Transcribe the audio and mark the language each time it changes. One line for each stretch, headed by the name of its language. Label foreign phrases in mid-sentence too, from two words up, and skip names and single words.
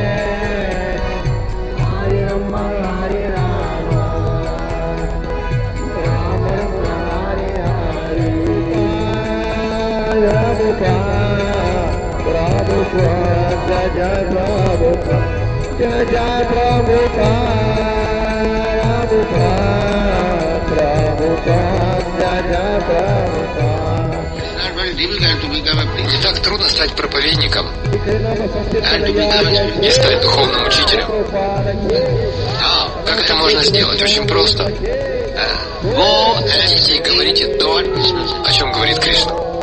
Sanskrit: हरे राम हरे राम राम राम हरे हरे प्रभुपाद जय प्रभुपाद जय जय प्रभुपाद प्रभुपाद जय जय प्रभुपाद Jai Jai Prabhupada Prabhupada Jai Jai Prabhupada.
Russian: Не так трудно стать проповедником и стать духовным учителем. Как это можно сделать? Очень просто. Идите и говорите то, о чем говорит Кришна.